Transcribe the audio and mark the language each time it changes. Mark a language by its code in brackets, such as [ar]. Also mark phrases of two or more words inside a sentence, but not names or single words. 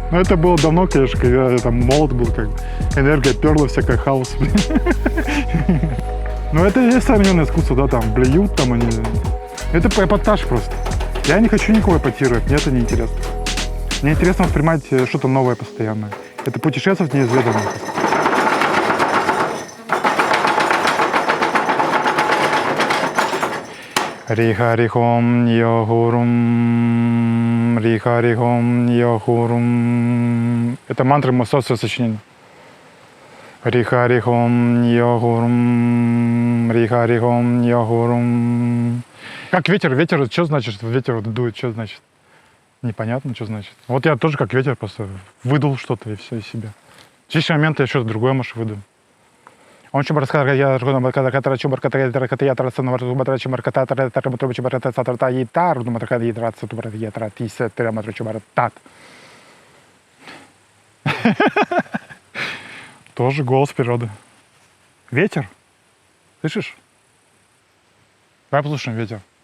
[ru] Но это было давно, конечно, когда я там молод был, как энергия перла, всякая хаос, блин. Но это и есть современное искусство, да, там блюют, там они. Это эпатаж просто. Я не хочу никого эпатировать, мне это не интересно. Мне интересно воспринимать что-то новое постоянно. Это путешествовать неизведанное. Рихарихом йохурум, рихарихом йохурум. Это мантры масонского сочинения. Рихарихом йохурум, рихарихом йохурум. Как ветер, ветер, что значит? Ветер дует, что значит? Непонятно, что значит. Вот я тоже как ветер просто выдул что-то и все из себя. В следующий момент я что-то другое, может, выдаю. Он чумарката, я чумарката, чумарката, я трасса, чумарката, чумарката, чумарката, сатарта, гитар, чумарката, гитар, сатурат, гитар, тисе, трематра, чумартат. Тоже голос природы. Ветер. Слышишь? Давай послушаем ветер.